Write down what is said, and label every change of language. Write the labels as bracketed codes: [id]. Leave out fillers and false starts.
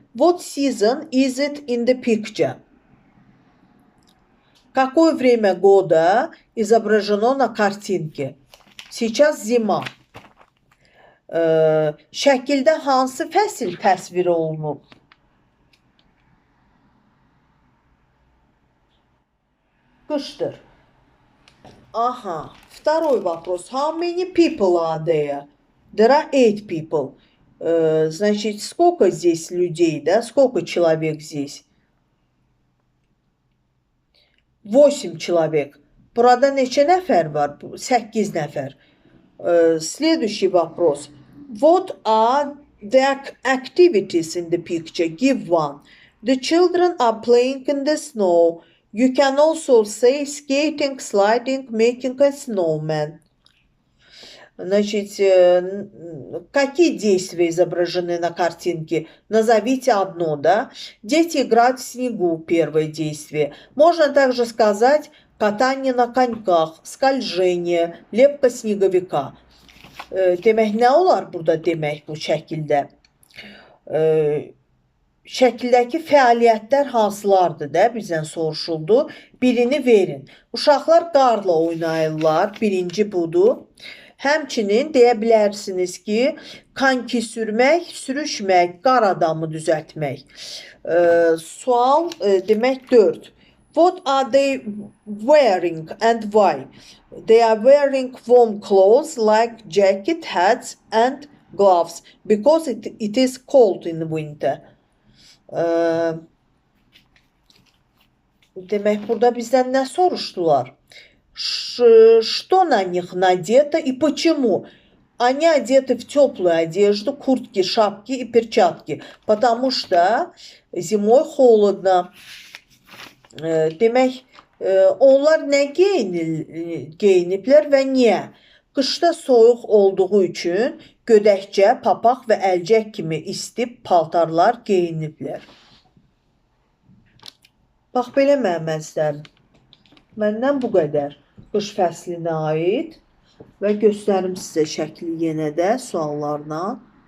[en] What season is it in the picture? [ru] Какое время года изображено на картинке? Сейчас zima. [az] Şəkildə hansı fəsil təsvir olunub? Qışdır. Aha. [ru] Второй вопрос. [en] How many people are there? There are 8 people. [ru] Значит, сколько здесь людей, да? Сколько человек здесь? 8 человек. [az] Burada neçə nəfər var? 8 nəfər. [ru] Следующий вопрос. [en] What are the activities in the picture? Give one. The children are playing in the snow. You can also say skating, sliding, making a snowman. [ru] Значит, какие действия изображены на картинке? Назовите одно, да? Дети играют в снегу, первое действие. Можно также сказать катание на коньках, скольжение, лепка снеговика. [az] Demək nə olar burada demək bu şəkildə? şəkildəki fəaliyyətlər hansılardır da bizdən soruşuldu. Birini verin. Uşaqlar qarla oynayırlar. Birinci budur. Həmçinin deyə bilərsiniz ki, kanki sürmək, sürüşmək, qar adamı düzəltmək. Sual demək 4. [en] What are they wearing and why? They are wearing warm clothes like jacket, hats and gloves because it is cold in winter. [az] Demək, burada bizdən nə soruşdular? [ru] Что на них надето и почему? Они одеты в теплую одежду, куртки, шапки и перчатки, потому что зимой холодно. [az] Demək, onlar nə geyiniblər və niyə? Qışda soyuq olduğu üçün gödəkcə, papaq və əlcək kimi isti paltarlar geyiniblər. Bax, belə məməzlər. Məndən bu qədər qış fəslinə aid və göstərim sizə şəkli yenə də suallarla.